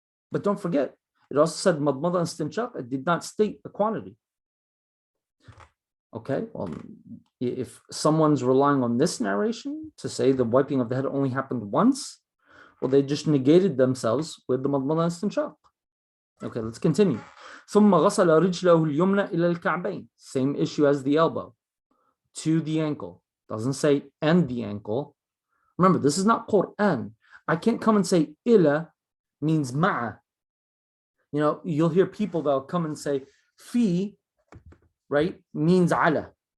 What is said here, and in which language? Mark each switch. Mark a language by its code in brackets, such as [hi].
[en] But don't forget, it also said madmada and istinshaq. It did not state the quantity. Okay, well, if someone's relying on this narration to say the wiping of the head only happened once, well, they just negated themselves with the madmada and istinshaq. Okay, let's continue. [ar] ثم غسل رجله اليمنى إلى الكعبين. [en] Same issue as the elbow, to the ankle. Doesn't say and the ankle. Remember, this is not Quran. I can't come and say ila means ma'a. You know, you'll hear people that'll come and say fi, right, means ala.